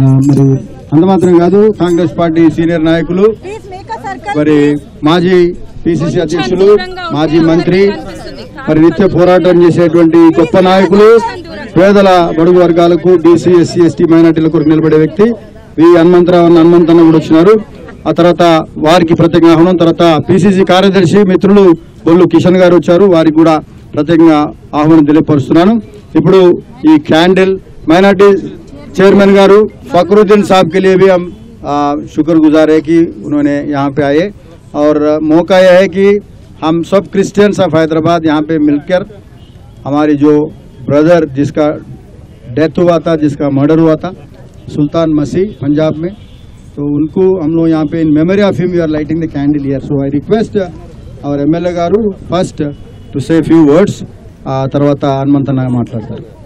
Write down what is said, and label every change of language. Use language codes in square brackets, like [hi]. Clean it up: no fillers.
[te] మరి అంత మాత్రం కాదు, కాంగ్రెస్ పార్టీ సీనియర్ నాయకులు, మరి మాజీ పిసిసి అధ్యక్షులు, మాజీ మంత్రి, మరి నిత్య పోరాటం చేసేటువంటి గొప్ప నాయకులు, పేదల బడుగు వర్గాలకు, బీసీ, ఎస్సీ, ఎస్టీ, మైనార్టీల కొరకు నిలబడే వ్యక్తి వి హనుమంతన్న కూడా వచ్చినారు. ఆ తర్వాత వారికి ప్రత్యేకంగా ఆహ్వానం. తర్వాత పిసిసి కార్యదర్శి మిత్రులు బొల్లు కిషన్ గారు వచ్చారు, వారికి కూడా ప్రత్యేకంగా ఆహ్వానం తెలియపరుస్తున్నాను. ఇప్పుడు ఈ [hi] कैंडल माइनॉरिटी चेयरमैन गारू फखरुद्दीन साहब के लिए भी हम शुक्रगुजार है कि उन्होंने यहाँ पे आए और मौका यह है कि हम सब क्रिश्चियंस ऑफ हैदराबाद यहाँ पे मिलकर हमारी जो ब्रदर जिसका डेथ हुआ था, जिसका मर्डर हुआ था सुल्तान मसीह पंजाब में, तो उनको हम लोग यहाँ पे [en] In memory of him we are lighting the candle here. So I request our MLA గారు first to say few words, [te] తర్వాత హనుమంతన్న మాట్లాడతారు.